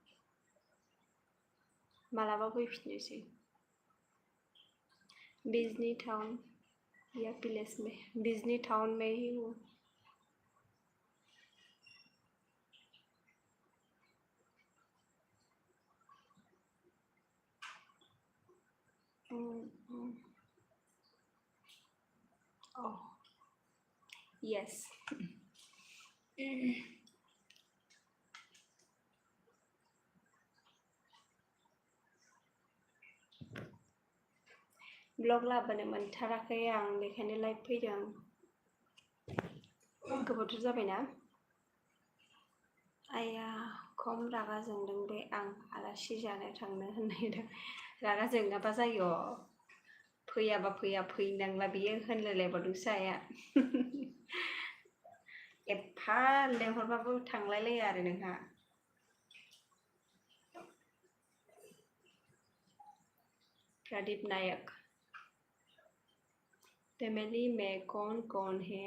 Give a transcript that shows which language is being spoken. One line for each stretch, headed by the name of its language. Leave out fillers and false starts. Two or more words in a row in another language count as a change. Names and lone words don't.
Bodo: मालाबा फैफिननोसै.
Hindi: बिजनी टाउन या विलेज में, बिजनी टाउन में ही हूँ.
English: Oh, yes.
Bodo: ब्लग लाबोनो मोनथाराखै आं, बेखायनो लाइभ फैदों. गोबावथार जाबायना. आया खम रागा जोंदों बे आं आलासि जानो थांनो होननायदों. रागा जोङाबा जायो. फैयाबा फैया, फैनांला बियो होनलायलायबावदोंसो आया. एफा लेंहरबाबो थांलायलाया आरो नोंहा. प्रदीप नायक.
Hindi: फैमिली में कौन है?